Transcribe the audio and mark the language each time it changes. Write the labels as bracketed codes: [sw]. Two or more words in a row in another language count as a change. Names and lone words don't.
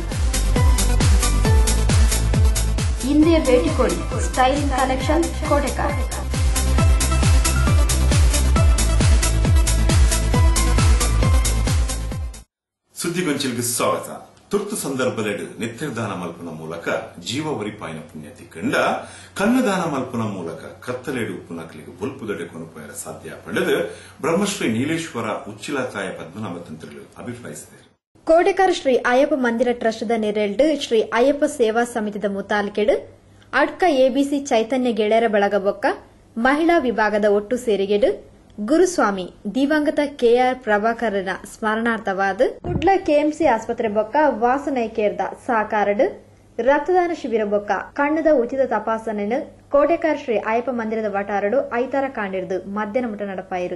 [kn] ಹಿಂದೆ ಭೇಟಿ ಕೊಡಿ. ಸ್ಟೈಲಿಂಗ್ ಕಲೆಕ್ಷನ್, ಕೋಟೆಕಾರ್. [tcy] ಸುದ್ದಿಗೊಂಚಿಲ್ಗೆ ಸ್ವಾಗತ. ತುರ್ತು ಸಂದರ್ಭದಲ್ಲಿ ನೆತ್ತಿರದಾನ ಮಲ್ಪನ ಮೂಲಕ ಜೀವ ಒರಿಪಾಯಿನ ಪುಣ್ಯತಿ ಕಂಡ ಕನ್ನದಾನ ಮಲ್ಪನ ಮೂಲಕ ಕತ್ತಲೇಡು ಉಪ್ಪುನಕಲಿಗೆ ಬೊಲ್ಪುದೊಡೆ ಕೊನುಪಯರ ಸಾಧ್ಯ ಪಡೆದು ಬ್ರಹ್ಮಶ್ರೀ ನೀಲೇಶ್ವರ ಉಚ್ಚಿಲತಾಯ ಪದ್ಮನಾಭ ತಂತ್ರಿಗಳು ಅಭಿಪ್ರಾಯಿಸಿದರು. ಕೋಟೆಕಾರ್ ಶ್ರೀ ಅಯ್ಯಪ್ಪ ಮಂದಿರ ಟ್ರಸ್ಟ್ ನೆರೆಲ್ಡು ಶ್ರೀ ಅಯ್ಯಪ್ಪ ಸೇವಾ ಸಮಿತಿದ ಮುತಾಲಿಕೆಡು ಅಡ್ಕ ಎಬಿಸಿ ಚೈತನ್ಯ ಗೆಳೆಯರ ಬಳಗ ಬೊಕ್ಕ ಮಹಿಳಾ ವಿಭಾಗದ ಒಟ್ಟು ಸೇರಿಗೆಡು ಗುರುಸ್ವಾಮಿ ದಿವಂಗತ ಕೆಆರ್ ಪ್ರಭಾಕರನ ಸ್ಮರಣಾರ್ಥವಾದ ಕುಡ್ಲ ಕೆಎಂಸಿ ಆಸ್ಪತ್ರೆ ಬೊಕ್ಕ ವಾಸನೈಕೇರ್ದ ಸಾಕಾರಡು ರಕ್ತದಾನ ಶಿಬಿರ ಬೊಕ್ಕ ಕಣ್ಣದ ಉಚಿತ ತಪಾಸಣೆನು ಕೋಟೆಕಾರ್ ಶ್ರೀ ಅಯ್ಯಪ್ಪ ಮಂದಿರದ ವಟಾರಡು ಐತಾರ ಕಾಂಡಿರ್ದು ಮಧ್ಯಾಹ್ನ ಮುಟ ನಡಪಾಯಿರು.